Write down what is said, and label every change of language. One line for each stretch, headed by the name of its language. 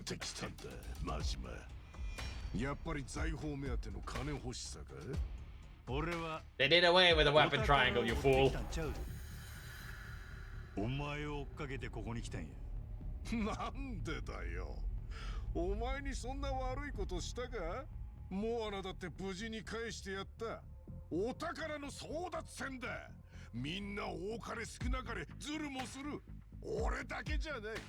Japanese: ってきたんだマジマやっぱり財宝目当ての金欲しさか俺は
English: They did away with the weapon triangle, you fool.
Japanese: お前を追っかけてここに来たんやなんでだよ。お前にそんな悪いことしたか？モアナだって無事に返してやった。お宝の争奪戦だ。みんな多かれ少なかれズルもする。俺だけじゃない。